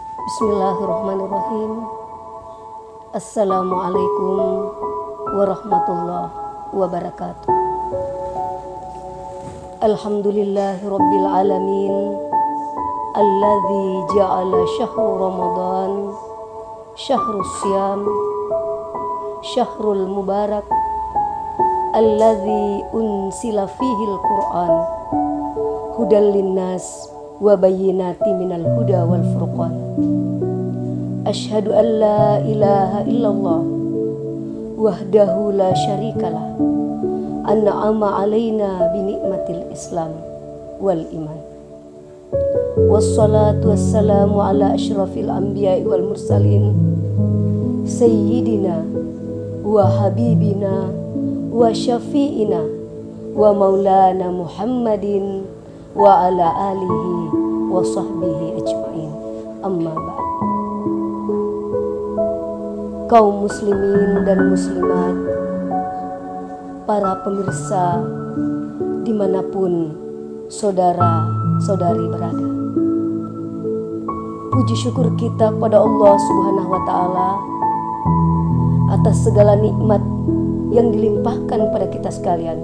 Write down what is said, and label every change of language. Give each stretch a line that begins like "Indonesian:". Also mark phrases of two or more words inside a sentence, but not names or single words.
Arabic: بسم الله الرحمن الرحيم. السلام عليكم ورحمة الله وبركاته. الحمد لله رب العالمين, الذي جعل شهر رمضان شهر الصيام شهر المبارك الذي أنزل فيه القرآن هدى للناس وبينات من الهدى والفرقان. أشهد أن لا إله إلا الله وحده لا شريك له أنعم علينا بنعمة الإسلام والإيمان. والصلاة والسلام على أشرف الأنبياء والمرسلين سيدنا وحبيبنا وشفيعنا ومولانا محمد وعلى آله وصحبه أجمعين. أما بعد.
Indonesian: Kaum muslimin dan muslimat, para pemirsa dimanapun saudara-saudari berada, puji syukur kita pada Allah
Arabic: سبحانه وتعالى
Indonesian: atas segala nikmat yang dilimpahkan pada kita sekalian.